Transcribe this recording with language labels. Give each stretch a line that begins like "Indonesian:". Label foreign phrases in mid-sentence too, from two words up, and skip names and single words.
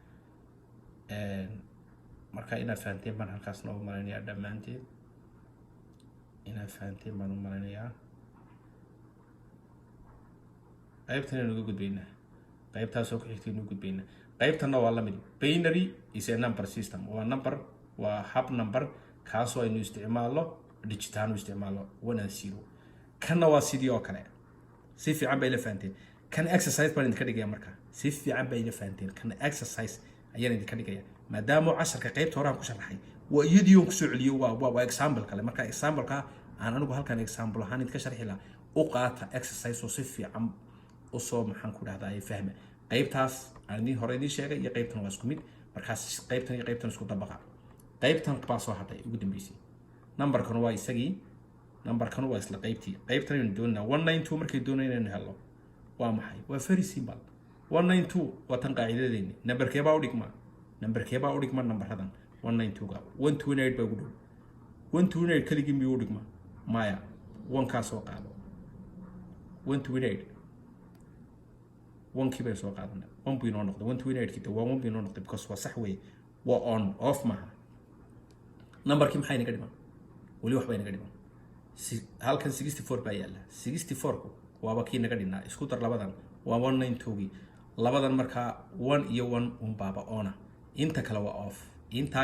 Somali: marka inaad fahanteen baan halkaas noo malaynayaa dhammaanteed inaad fahanteen baan u malaynayaa qaybtan aynu uga gudbaynaa qaybtaasoo ku xigtay inuu gudbaynaa qaybtanna waa lamid
English: binary is a number system
Somali: waa number waa hab number kaasoo aynu isticmaalno digitaan u isticmaalno 1 and 0 kanna waa sidii oo kale si fiican bay la fahanteen kan exercise baan idinka dhigaya markaa si fiican bay la fahanteen kan exercise ayaan idinka dhigaya maadaama casharka qaybta hore aan ku sharaxay waa iyadii oo ku soo celiyo waa example kale marka example-ka aan anigu halkan example ahaan idinka sharxi lahaa u qaata exercise oo si fiican u soo maxaan ku dhahdaa ay fahma qaybtaas aan idin hore idin sheegay iyo qaybtan waa isku mid markaas qaybtan iyo qaybtan isku dabaqa qaybtan baa soo hadhay ugu dambeysay numberkan waa isagii numberkan waa isla qaybtii qaybtan aynu doonaa 192 markay doonayaan inaynu helno waa maxay waa
English: very simple
Somali: 192 waa tan qaacidadeeni numberkeebaa u dhigma numberadan 192 ga 128 baa ugu dhow 128 keligii miyuu u dhigma maya 1 kaa soo qaado 128 1 kii bay soo qaadanay 1 buu inoo noqday 128 kii waa 1 buu inoo noqday because waa sax weeye waa
English: on off
Somali: maaha numberkii maxay naga dhiman weli wax bay naga dhiman halkan 64 baa yaala 64ku waaba kii naga dhinaa isku dar labadan waa 192gii labadan markaa 1 iyo 1 un baaba ona inta kale waa off intaa